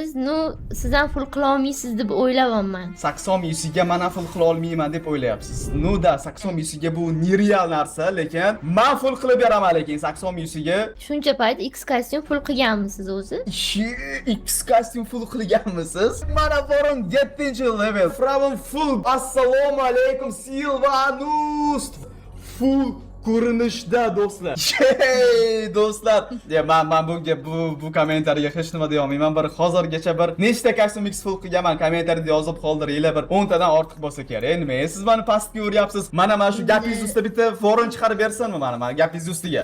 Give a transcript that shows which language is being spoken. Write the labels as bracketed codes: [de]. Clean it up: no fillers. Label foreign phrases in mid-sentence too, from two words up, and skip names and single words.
[uz] Siz ham pul qila olmaysiz deb o'ylayapman. 80 UC'ga men ham pul qila olmayman deb o'ylayapsiz. Da 80 UC'ga bu nereal narsa, lekin men full qilib beraman, lekin 80 UC'ga. Shuncha payt X kostyum full qilganmisiz o'zi? X kostyum full qilganmisiz? Mana boring 7-level. [en] From full. [uz] Assalomu alaykum Silvanus. Full ko'rinishda do'stlar. Do'stlar, men bunga bu kommentariyaga hech nima deya olmayman. Bir hozirgacha bir nechta kostyum X full qilganman, kommentariyada yozib qoldiringlar. Bir 10 tadan ortiq bo'lsa kerak. Nima, siz meni pastga uryapsiz? Mana shu gapingiz ustida bitta forum chiqarib bersinmi mana gapingiz ustiga?